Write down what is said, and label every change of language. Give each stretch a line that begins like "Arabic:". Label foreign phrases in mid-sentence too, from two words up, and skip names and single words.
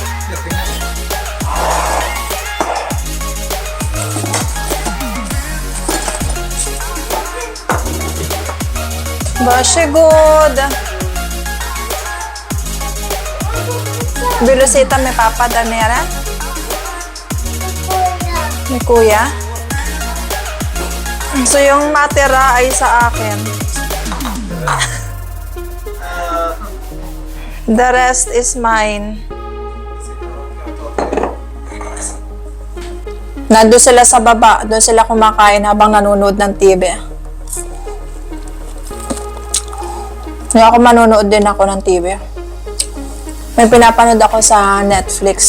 Swedish: Varsågod! Vill du sitta med pappa där nere? Med kuya?
Filipino: So yung matira ay sa akin.
English: The rest is mine.
Filipino: Nandun sila sa baba. Doon sila kumakain habang nanonood ng TV. Ngayon ako manonood din ako ng TV. May pinapanood ako sa Netflix.